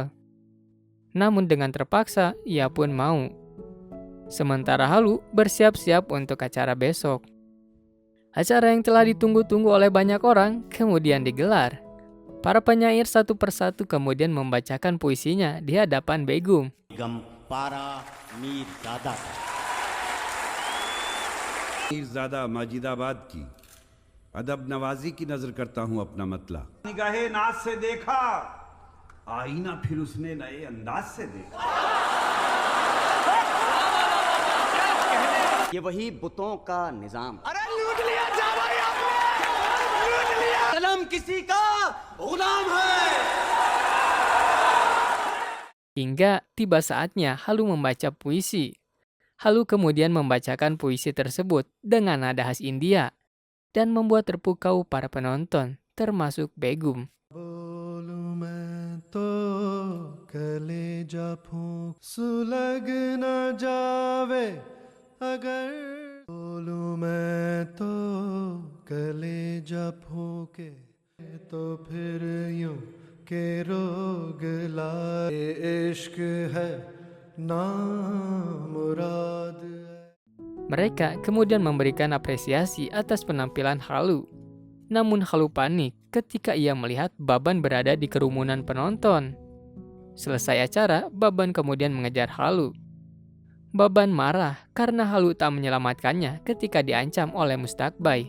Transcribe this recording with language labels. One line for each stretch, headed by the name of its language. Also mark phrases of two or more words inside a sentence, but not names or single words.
Indonesian: Namun dengan terpaksa, ia pun mau. Sementara Halu bersiap-siap untuk acara besok. Acara yang telah ditunggu-tunggu oleh banyak orang kemudian digelar. Para penyair satu persatu kemudian membacakan puisinya di hadapan Begum.
Hindi: बेगम पारा मीरजादा मीरजादा माजिदाबाद की अदब नवाजी की नजर करता हूं अपना मतला निगाहे नाज से देखा आईना फिर उसने नए अंदाज से देखा ये वही बुतों का निजाम कलम किसी का गुलाम है
Indonesian: Hingga tiba saatnya Halu membaca puisi. Halu kemudian membacakan puisi tersebut dengan nada khas India dan membuat terpukau para penonton, termasuk Begum.
Hindi: बोलूं मैं तो कलेजा फूंक सुलग न जावे अगर बोलूं मैं तो कलेजा फूंके तो फिर यूं के रोग लाए इश्क है ना मुराद है.
Indonesian: Mereka kemudian memberikan apresiasi atas penampilan Halu. Namun Halu panik ketika ia melihat Baban berada di kerumunan penonton. Selesai acara, Baban kemudian mengejar Halu. Baban marah karena Halu tak menyelamatkannya ketika diancam oleh Mustakbay.